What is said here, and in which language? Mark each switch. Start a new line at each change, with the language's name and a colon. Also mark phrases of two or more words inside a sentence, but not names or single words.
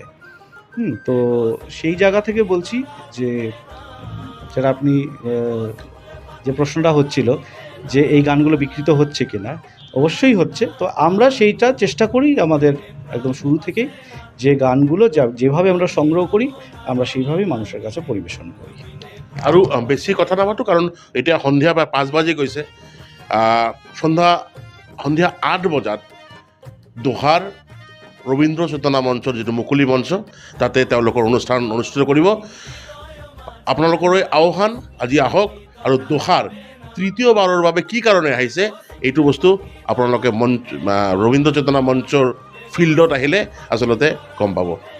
Bangla: তো সেই জায়গা থেকে বলছি যে যেটা আপনি যে প্রশ্নটা হচ্ছিল যে এই গানগুলো বিকৃত হচ্ছে কিনা, অবশ্যই হচ্ছে। তো আমরা সেইটা চেষ্টা করি আমাদের একদম শুরু থেকেই, যে গানগুলো যেভাবে আমরা সংগ্রহ করি আমরা সেইভাবেই মানুষের কাছে পরিবেশন করি।
Assamese: আৰু বেছি কথা নাপাতো, কাৰণ এতিয়া সন্ধিয়া 5 বাজি গৈছে। সন্ধিয়া 8 বজাত দোহাৰ ৰবীন্দ্ৰ চেতনা মঞ্চৰ যিটো মুকলি মঞ্চ, তাতে তেওঁলোকৰ অনুষ্ঠান অনুষ্ঠিত কৰিব। আপোনালোকৰে আহ্বান, আজি আহক আৰু দোহাৰ তৃতীয়বাৰৰ বাবে কি কাৰণে আহিছে এইটো বস্তু আপোনালোকে ৰবীন্দ্ৰ চেতনা মঞ্চৰ ফিল্ডত আহিলে আচলতে গম পাব।